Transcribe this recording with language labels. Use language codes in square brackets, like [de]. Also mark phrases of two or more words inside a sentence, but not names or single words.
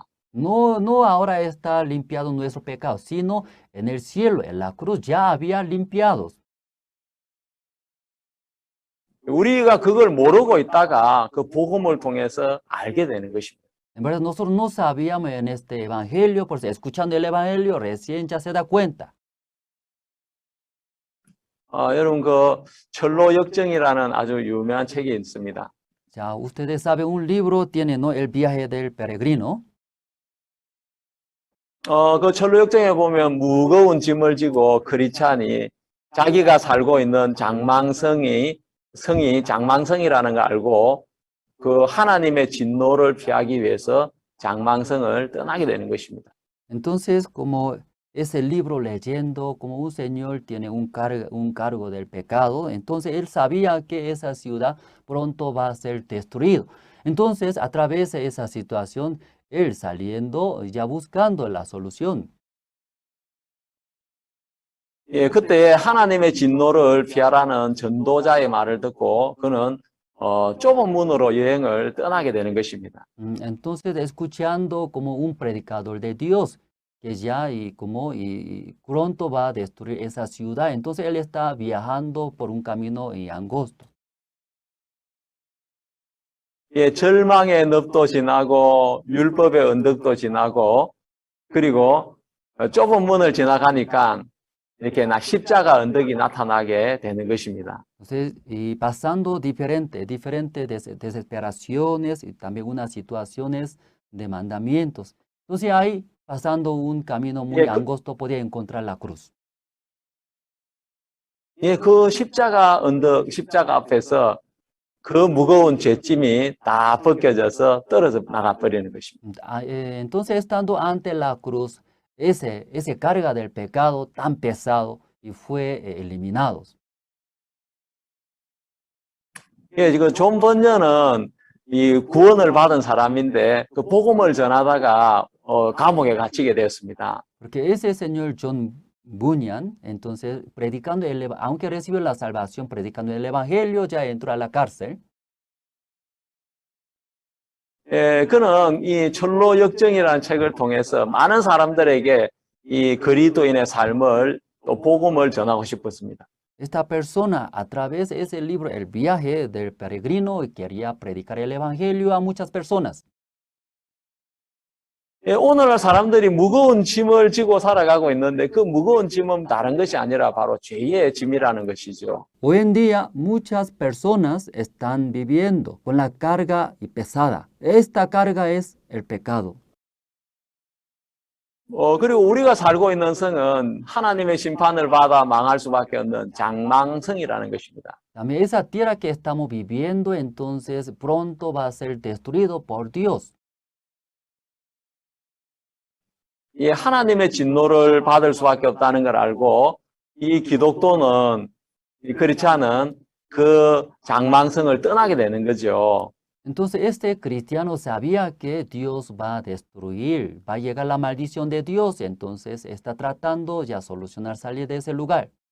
[es] No ahora está limpiado nuestro pecado, sino en el cielo, en la cruz ya había limpiados. [ko] 우리가 그걸 모르고 있다가 그 복음을 통해서 알게 되는 것입니다. [es] En verdad, nosotros no sabíamos en este evangelio, por escuchando el evangelio, recién ya se da cuenta. [ko] 여러분 그 철로 역정이라는 아주 유명한 책이 있습니다. [es] Ya ustedes saben, un libro tiene, ¿no? El viaje del peregrino. [ko] 그 철로 역정에 보면 무거운 짐을 지고 크리스찬이 자기가 살고 있는 성이 장망성이라는 걸 알고 그 하나님의 진노를 피하기 위해서 장망성을 떠나게 되는 것입니다. [es] Entonces, como ese libro leyendo, como un señor tiene un cargo del pecado, entonces él sabía que esa ciudad pronto va a ser destruida. Entonces, a través de esa situación, él saliendo, ya buscando la solución. [ko] 예, 그때 하나님의 진노를 피하라는 전도자의 말을 듣고 그는 좁은 문으로 여행을 떠나게 되는 것입니다. [es] Entonces, escuchando como un predicador de Dios, que ya y pronto va a destruir esa ciudad, entonces él está viajando por un camino angosto. [ko] 예, 절망의 늪도 지나고 율법의 언덕도 지나고 그리고 좁은 문을 지나가니까 이렇게 십자가 언덕이 나타나게 되는 것입니다. [es] Entonces, y pasando diferentes desesperaciones y también unas situaciones de mandamientos. Entonces ahí, pasando un camino muy angosto, podía encontrar la cruz. [ko] 예, 그 십자가 언덕, 십자가 앞에서 그 무거운 죄짐이 다 벗겨져서 떨어져 나가버리는 것입니다. [es] Entonces, estando ante la cruz, ese carga del pecado tan pesado y fue eliminado. [ko] 예, 지금 존 번연은 이 구원을 받은 사람인데 그 복음을 전하다가 감옥에 갇히게 되었습니다. [es] Porque ese señor John Bunyan, entonces predicando aunque recibió la salvación, predicando el evangelio, ya entró a la cárcel. [ko] 예, 그는 이 철로 역정이라는 책을 통해서 많은 사람들에게 이 그리스도인의 삶을 또 복음을 전하고 싶었습니다. [es] Esta persona, a través de ese libro, El viaje del peregrino, quería predicar el evangelio a muchas personas. [ko] 예, 오늘날 사람들이 무거운 짐을 지고 살아가고 있는데 그 무거운 짐은 다른 것이 아니라 바로 죄의 짐이라는 것이죠. [es] Hoy en día muchas personas están viviendo con la carga pesada. Esta carga es el pecado. [ko] 그리고 우리가 살고 있는 성은 하나님의 심판을 받아 망할 수밖에 없는 장망성이라는 것입니다. [es] También esa tierra que estamos viviendo entonces pronto va a ser destruido por Dios. [ko] 이 하나님의 진노를 받을 수밖에 없다는 걸 알고 이 기독도는 이 크리스찬은 그 장망성을 떠나게 되는 거죠. [es] Entonces este cristiano sabía que Dios va a destruir, va a llegar la maldición de Dios, entonces está tratando ya solucionar, salir de ese lugar.